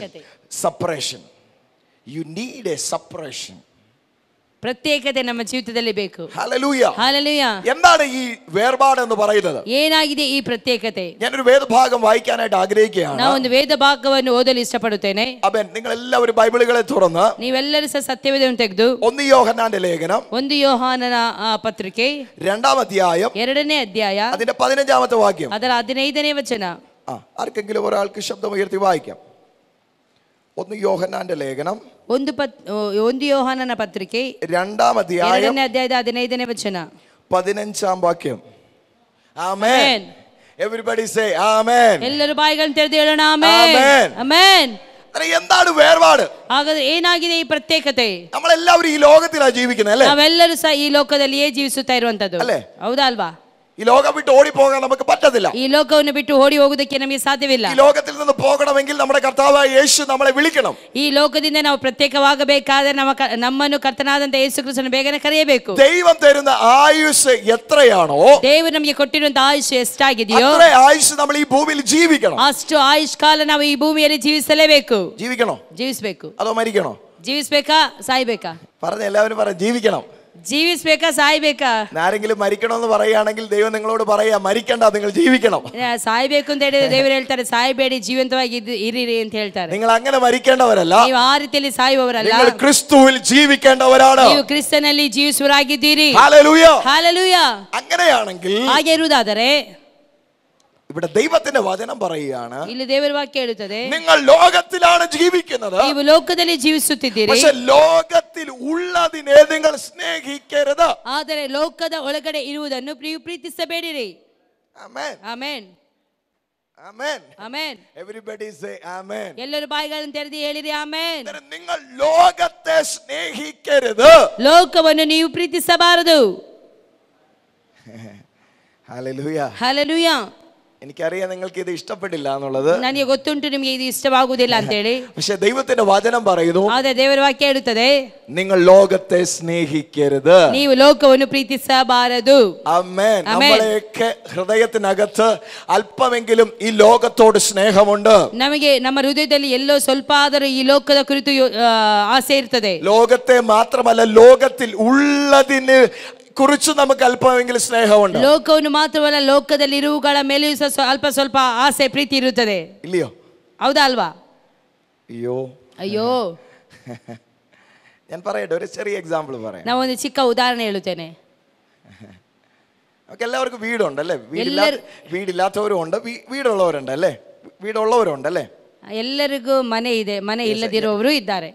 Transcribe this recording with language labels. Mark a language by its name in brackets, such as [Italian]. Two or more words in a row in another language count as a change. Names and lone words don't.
[Kannada] ಪ್ರತ್ಯೇಕತೆ. [English] Separation. You need a separation. [Kannada] ಪ್ರತ್ಯೇಕತೆ ನಮ್ಮ ಜೀವಿತದಲ್ಲಿ ಬೇಕು. [Malayalam] ഹല്ലേലൂയ. ഹല്ലേലൂയ. എന്താണ് ഈ വേർപാട് എന്ന് പറയുന്നത്? [Kannada] ಏನಾಗಿದೆ ಈ ಪ್ರತ್ಯೇಕತೆ? [Malayalam] ഞാനൊരു വേദഭാഗം വായിക്കാനായിട്ട് ആഗ്രഹിക്കുകയാണ്. [Kannada] ನಾವು ಒಂದು ವೇದ ಭಾಗವನ್ನು ಓದಲು ಇಷ್ಟಪಡುತ್ತೇನೆ. [Malayalam] അബൻ നിങ്ങൾ എല്ലാവരും ബൈബിളുകളെ തുറന്ന് [Kannada] ನೀವೆಲ್ಲರೂ ಸಹ ಸತ್ಯವೇದವನ್ನು ತೆಗೆದು [Malayalam] 1 യോഹന്നാന്റെ ലേഖനം [Kannada] 1 ಯೋಹಾನನ ಪತ್ರಿಕೆ [Malayalam] 2-ാം അധ്യായം [Kannada] 2ನೇ ಅಧ್ಯಾಯ [Malayalam] അതിന്റെ 15-ാമത്തെ വാക്യം. [Kannada] ಅದರ 15ನೇ ವಚನ. [Malayalam] ആർക്കെങ്കിലും ഒരാൾക്ക് ശബ്ദം ഉയർത്തി വായിക്കാം. 1 യോഹന്നാന്റെ ലേഖനം [Kannada] 1 ಯೋಹಾನನ ಪತ್ರಿಕೆ [Malayalam] 2-ാം അധ്യായം [Kannada] 2ನೇ ಅಧ್ಯಾಯದ 15ನೇ ವಚನ [Malayalam] 15-ാം വാക്യം. ആമേൻ. [English] Everybody say amen. [Kannada] ಎಲ್ಲರೂ ಬಾಯಿಗಳನ್ನು ತೆರೆದು ಹೇಳೋಣ ಆಮೆನ್. ಆಮೆನ್. [Malayalam] എന്താണ് വേർപാട്? [Kannada] ಹಾಗಾದ್ರೆ ಏನಾಗಿದೆ ಈ ಪ್ರತ್ಯೇಕತೆ? [Malayalam] നമ്മളെല്ലാവരും ഈ ലോകത്തിലാണ് ജീവിക്കുന്നത് അല്ലേ? [Kannada] ನಾವೆಲ್ಲರೂ ಸಹ ಈ ಲೋಕದಲ್ಲಿಯೇ ಜೀವಿಸುತ್ತಾ ಇರುವಂತದ್ದು, ಹೌದಾ ಅಲ್ವಾ? [Malayalam] ഈ ലോകം വിട്ട് ഓടിപ്പോകാൻ നമുക്ക് പറ്റത്തില്ല. [Kannada] ഈ ലോಕವನ್ನು ಬಿಟ್ಟು ಓಡಿ ಹೋಗುವುದಕ್ಕೆ ನಮಗೆ ಸಾಧ್ಯವಿಲ್ಲ. [Malayalam] ഈ ലോകത്തിൽ നിന്ന് പോകണമെങ്കിൽ നമ്മുടെ കർത്താവായ യേശു നമ്മളെ വിളിക്കണം. [Kannada] ಈ ಲೋಕದಿಂದ ನಾವು ಪ್ರತ್ಯೇಕವಾಗಬೇಕಾದರೆ ನಮ್ಮನ್ನು ಕರ್ತನಾದಂತ ಯೇಸು ಕ್ರಿಸ್ತನು ಬೇಗನೆ ಕರೆಯಬೇಕು. [Malayalam] ദൈവം തരുന്ന ആയുസ് എത്രയാണോ, [Kannada] ದೇವರು ನಮಗೆ ಕೊಟ್ಟಿರುವಂತ ಆಯುಷ್ ಎಷ್ಟಾಗಿದೆಯೋ [Malayalam] അത്ര ആയുസ് നമ്മൾ ഈ ഭൂമിയിൽ ജീവിക്കണം. [Kannada] ಅಷ್ಟು ಆಯುಷ್ ಕಾಲ ನಾವು ಈ ಭೂಮಿಯಲ್ಲಿ ಜೀವಿಸಲೇಬೇಕು. [Malayalam] ജീവിക്കണോ? [Kannada] ಜೀವಿಸಬೇಕು. [Malayalam] അതോ മരിക്കണോ? [Kannada] ಜೀವಿಸಬೇಕಾ ಸಾಯ್ಬೇಕಾ? [Malayalam] പറഞ്ഞ എല്ലാവരും പറ ജീവിക്കണം. [Kannada] ಜೀವಿಸಬೇಕಾ ಸಾಯ್ಬೇಕಾ? [Malayalam] ആരെങ്കിലും മരിക്കണമെന്ന് പറയുകയാണെങ്കിൽ ദൈവം നിങ്ങളോട് പറയാ മരിക്കണ്ട, നിങ്ങൾ ജീവിക്കണം. [Kannada] ಸಾಯ್ಬೇಕು ಅಂತ ಹೇಳಿದ್ರೆ ದೇವರು ಹೇಳ್ತಾರೆ ಸಾಯ್ಬೇಡಿ, ಜೀವಂತವಾಗಿ ಇರಿರಿ ಅಂತ ಹೇಳ್ತಾರೆ. [Malayalam] നിങ്ങൾ അങ്ങനെ മരിക്കേണ്ടവരല്ല, [Kannada] ನೀವು ಆ ರೀತಿಯಲ್ಲಿ ಸಾಯುವವರಲ್ಲ, [Malayalam] നിങ്ങൾ ക്രിസ്തുവിൽ ജീവിക്കേണ്ടവരാണ്. [Kannada] ನೀವು ಕ್ರಿಸ್ತನಲ್ಲಿ ಜೀವಿಸುವರಾಗಿದ್ದೀರಿ. [Malayalam] ഹല്ലേലൂയ. ഹല്ലേലൂയ. അങ്ങനെയാണെങ്കിൽ [Kannada] ಹಾಗೆ ಇರುವುದಾದರೆ [Malayalam] ഇവിടെ ദൈവത്തിന്റെ വചനം പറയുകയാണ്, [Kannada] ಇಲ್ಲಿ ದೇವರ ವಾಕ್ಯ ಹೇಳುತ್ತದೆ, [Malayalam] നിങ്ങൾ ലോകത്തിലാണ് ജീവിക്കുന്നത്, [Kannada] ನೀವು ಲೋಕದಲ್ಲಿ ಜೀವಿಸುತ್ತಿದ್ದೀರಿ, [Malayalam] പക്ഷേ ലോകത്തിൽ ഉള്ളതിനെ നിങ്ങൾ സ്നേഹിക്കരുത്. [Kannada] ಆದರೆ ಲೋಕದ ಒಳಗಡೆ ಇರುವುದನ್ನು ನೀವು ಪ್ರೀತಿಸಬೇಡಿರಿ. [Malayalam] ആമേൻ. [Kannada] ಆಮೆನ್. [Malayalam] ആമേൻ. [Kannada] ಆಮೆನ್. [English] Everybody say amen. [Kannada] ಎಲ್ಲರೂ ಬಾಯಿಗಳನ್ನು ತೆರೆದು ಹೇಳಿರಿ ಆಮೆನ್. [Malayalam] നിങ്ങൾ ലോകത്തെ സ്നേഹിക്കരുത്, [Kannada] ಲೋಕವನ್ನು ನೀವು ಪ್ರೀತಿಸಬಾರದು. [Malayalam] ഹല്ലേലൂയ. ഹല്ലേലൂയ. എനിക്കറിയാം നിങ്ങൾക്ക് ഇത് ഇഷ്ടപ്പെട്ടില്ല എന്നുള്ളത്, [Kannada] ನನಗೆ ಗೊತ್ತುಂಟು ನಿಮಗೆ ಇದು ಇಷ್ಟವಾಗುವುದಿಲ್ಲ ಅಂತ ಹೇಳಿ. [Malayalam] പക്ഷെ ദൈവത്തിന്റെ വചനം പറയുന്നു, [Kannada] ಆದರೆ ದೇವರ ವಾಕ್ಯ ಹೇಳುತ್ತದೆ, [Malayalam] നിങ്ങൾ ലോകത്തെ സ്നേഹിക്കരുത്, [Kannada] ನೀವು ಲೋಕವನ್ನು ಪ್ರೀತಿಸಬಾರದು. [Malayalam] ആമേൻ. നമ്മളെയൊക്കെ ഹൃദയത്തിനകത്ത് അല്പമെങ്കിലും ഈ ലോകത്തോട് സ്നേഹമുണ്ട്. [Kannada] ನಮಗೆ ನಮ್ಮ ಹೃದಯದಲ್ಲಿ ಎಲ್ಲೋ ಸ್ವಲ್ಪ ಆದರೂ ಈ ಲೋಕದ ಕುರಿತು ಆಸೆ ಇರ್ತದೆ. [Malayalam] ലോകത്തെ മാത്രമല്ല, ലോകത്തിൽ ഉള്ളതിന് കുറിച്ച് നമുക്ക് അല്പമെങ്കിലും സ്നേഹമുണ്ട്. [Kannada] ಲೋಕವನ್ನು ಮಾತ್ರವಲ್ಲ, ಲೋಕದಲ್ಲಿ ಇರುವುಗಳ ಮೇಲೆಯೂ ಸಹ ಅಲ್ಪ ಸ್ವಲ್ಪ ಆಸೆ ಪ್ರೀತಿ ಇರುತ್ತದೆ, [Malayalam] ഇല്ലയോ? [Kannada] ಹೌದಾ ಅಲ್ವಾ? [Malayalam] അയ്യോ [Kannada] ಅಯ್ಯೋ. [Malayalam] ഞാൻ പറയട്ടെ, ഒരു ചെറിയ എക്സാമ്പിൾ പറയാം. [Kannada] ನಾವೊಂದು ಚಿಕ್ಕ ಉದಾಹರಣೆ ಹೇಳುತ್ತೇನೆ. [Malayalam] നമുക്ക് എല്ലാവർക്കും വീടുണ്ടല്ലേ? വീടില്ലാത്തവരും ഉണ്ട്, വീടുള്ളവരുണ്ട് അല്ലേ? വീടുള്ളവരുണ്ട് അല്ലേ? [Kannada] ಎಲ್ಲರಿಗೂ ಮನೆ ಇದೆ, ಮನೆ ಇಲ್ಲದಿರುವವರು ಇದ್ದಾರೆ.